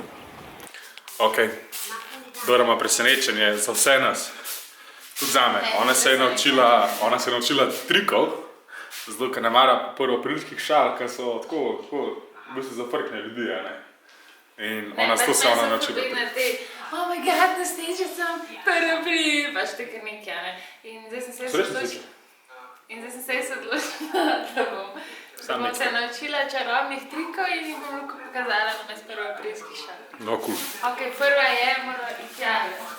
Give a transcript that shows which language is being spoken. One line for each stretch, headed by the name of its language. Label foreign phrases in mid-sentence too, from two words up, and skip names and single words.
Slovenian: Ok, Dora ima presenečenje za vse nas. Tudi zame. Ona se je naučila trikov, zato ker ne mara prvoaprilskih šal, ki so tako, v bistvu zafrkne ljudi, ne. In ona to se ona naučila.
English: Oh my god,
Slovenian: naslednjič sem 1. april, pač tako nekaj, ne. In zdaj sem se odločila, da bom se naučila čarobnih trikov in jih bom lahko pokazala namesto prvoaprilskih šal. No, cool. Ok, prva je, mora iti javljati.